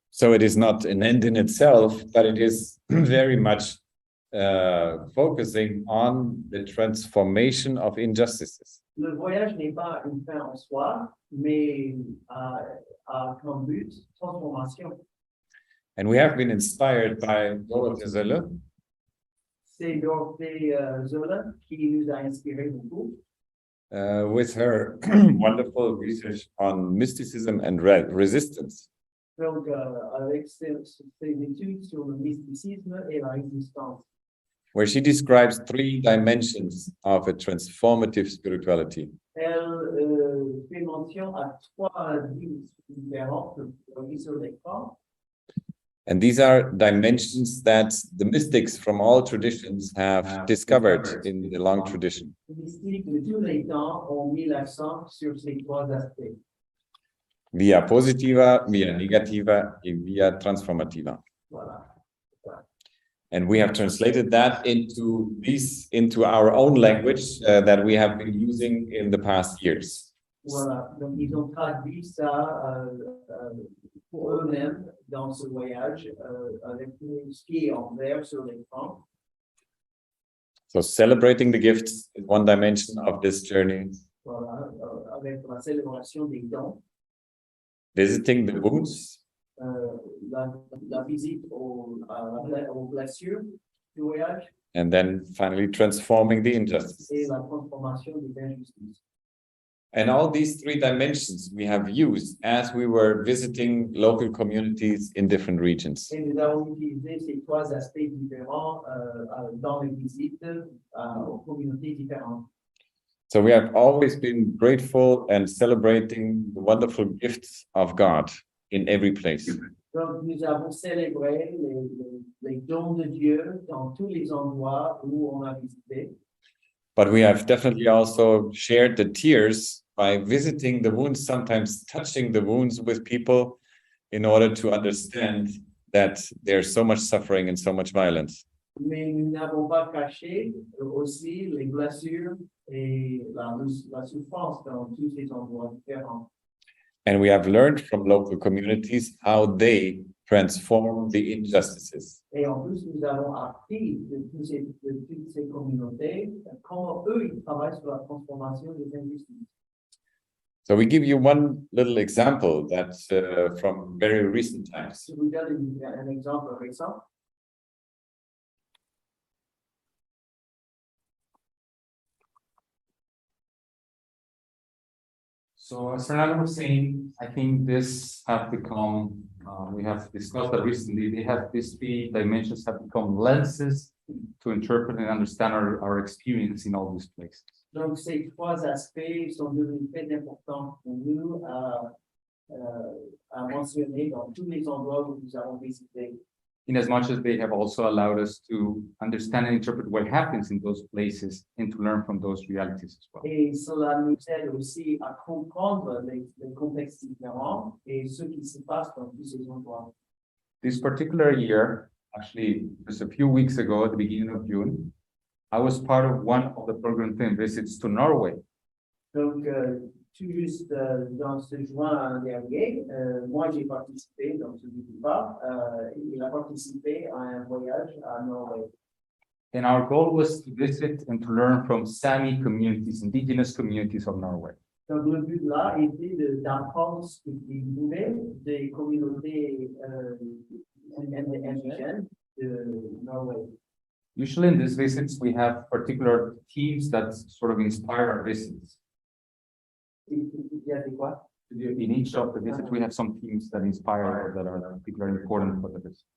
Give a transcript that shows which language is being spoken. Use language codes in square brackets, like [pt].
[en] So it is not an end in itself, but it is very much focusing on the transformation of injustices. [fr] Le voyage n'est pas une fin en soi, mais a comme but transformation. [en] And we have been inspired by Dorothee Sölle. [fr] C'est Dorothée Sölle qui nous a inspiré beaucoup. [en] With her wonderful research on mysticism and resistance. [fr] Donc, avec ses études sur le mysticisme et la résistance. [en] Where she describes 3 dimensions of a transformative spirituality. [fr] Elle fait mention à 3 dimensions différentes sur l'écran. [en] And these are dimensions that the mystics from all traditions have discovered in the long tradition. [fr] Les mystiques de tous les temps ont mis l'accent sur ces 3 aspects. [la] Via positiva, via negativa, et via transformativa. [fr] Voilà. [en] And we have translated that into our own language that we have been using in the past years. [fr] Voilà. Donc, ils ont traduit ça pour eux-mêmes dans ce voyage avec ce qui est en vert sur l'écran. [en] So celebrating the gifts is one dimension of this journey. [fr] Voilà. Avec la célébration des dons. [en] Visiting the wounds. [fr] La visite aux blessures du voyage. [en] And then finally transforming the injustices. [fr] Et la transformation des injustices. [en] And all these 3 dimensions we have used as we were visiting local communities in different regions. [fr] Et nous avons utilisé ces 3 aspects différents dans les visites aux communautés différentes. [en] So we have always been grateful and celebrating the wonderful gifts of God in every place. [fr] Donc, nous avons célébré les dons de Dieu dans tous les endroits où on a visité. [en] But we have definitely also shared the tears by visiting the wounds, sometimes touching the wounds with people in order to understand that there's so much suffering and so much violence. [fr] Mais nous n'avons pas caché aussi les blessures et la souffrance dans tous ces endroits différents. [en] And we have learned from local communities how they transform the injustices. [fr] Et en plus, nous avons appris de toutes ces communautés comment eux, ils travaillent sur la transformation des injustices. [en] So we give you one little example that's from very recent times. [fr] Je vous donne un exemple récent. [en] So as Fernando was saying, I think this have become, we have discussed that recently, these 3 dimensions have become lenses to interpret and understand our experience in all these places. [fr] Donc, ces 3 aspects sont devenus très importants pour nous à mentionner dans tous les endroits où nous avons visité. [en] In as much as they have also allowed us to understand and interpret what happens in those places and to learn from those realities as well. [fr] Et cela nous aide aussi à comprendre les contextes différents et ce qui se passe dans tous ces endroits. [en] This particular year, actually just a few weeks ago at the beginning of June, I was part of one of the program team visits to Norway. [fr] Donc, tout juste dans ce juin dernier, moi j'ai participé, donc je ne dis pas, il a participé à un voyage à Norvège. [en] And our goal was to visit and to learn from Sami communities, indigenous communities of Norway. [fr] Donc, le but là était d'apprendre ce qu'ils pouvaient des communautés indigènes de Norvège. [en] Usually in these visits, we have particular themes that sort of inspire our visits. [fr] Il y a des quoi? [en] In each of the visits, we have some themes that inspire or that are particularly important for the visit.